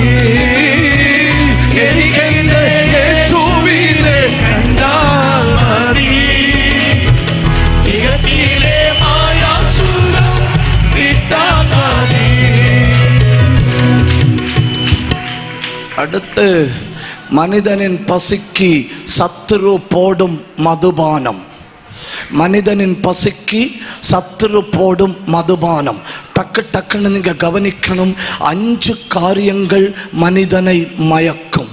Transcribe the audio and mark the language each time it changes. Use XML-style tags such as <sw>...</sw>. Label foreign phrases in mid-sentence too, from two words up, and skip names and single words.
<ml>എനിക്കെന്റെ യേശുവിനെ കണ്ടാൽ മതി. ഇകത്തിലെ മായാസുഖം വിട്ടാൽ മതി.</ml> <ta>അടുത്ത് மனிதனின் பசிக்கு சத்துரு போடும் மதுபானம். மனிதனின் பசிக்கு சத்துரு போடும் மதுபானம். டக்கு டக்குன்னு நீங்க கவனிக்கணும். 5 காரியங்கள் மனிதனை மயக்கும்.</ta>